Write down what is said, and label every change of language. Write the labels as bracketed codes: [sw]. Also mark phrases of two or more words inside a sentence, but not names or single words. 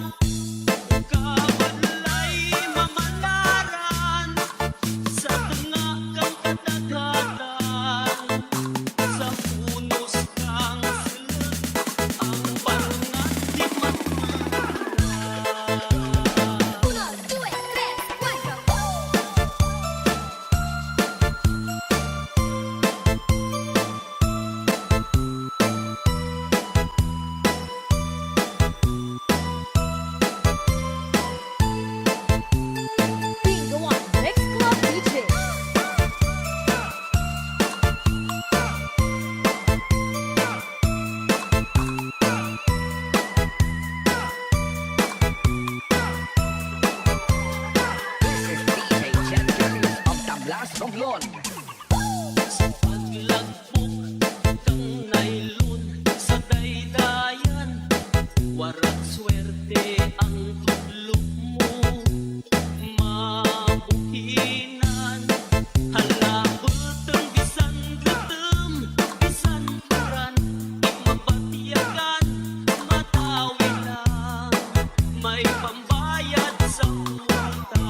[loc] Kawalay mamalaran sa tanga kang kadagatan, sa punos kang silid ang barangat di maturan. [es] Uno, due, tres, cuatro. [en] Bingo on Next Club DJ. This is DJ Enchanting of Tablas Romblon. [loc] Sa paglagpok kang nailun sa daydayan, warak swerte ang tudlok mo. Mabuhinan, halabot ang bisan gutom, bisan turan, di mapatiyagan, matawi lang, may pambayad sa utang.